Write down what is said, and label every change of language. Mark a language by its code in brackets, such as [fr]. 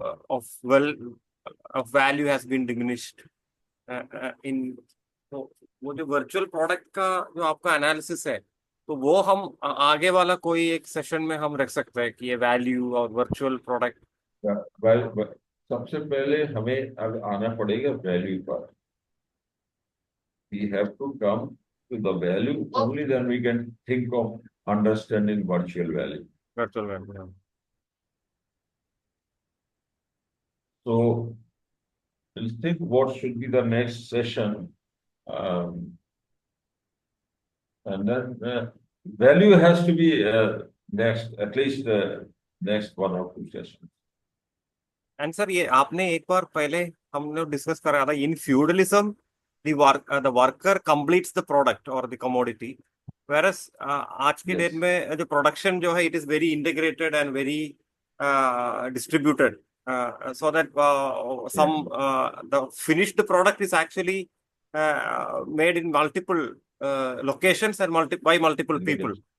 [en] of well of value has been diminished [hi] इन, तो वो जो वर्चुअल प्रोडक्ट का जो आपका एनालिसिस है, तो वो हम आगे वाला कोई एक सेशन में हम रख सकते हैं कि ये वैल्यू और वर्चुअल प्रोडक्ट। सबसे पहले हमें अब आना पड़ेगा वैल्यू पर। [en] We have to come to the value, only then we can think of understanding virtual value. [hi] Virtual value. [en] So we'll think what should be the next session, and then value has to be next, at least next 1 or 2 sessions. [hi] And sir ये आपने एक बार पहले हम लोग discuss कर रहा था, [en] in feudalism the worker completes the product [hi] और द कमोडिटी, वेरस आज के [en] Yes. Date [hi] में जो प्रोडक्शन जो है [en] It is very integrated and very distributed, so that some the finished product is actually made in multiple locations and by multiple people.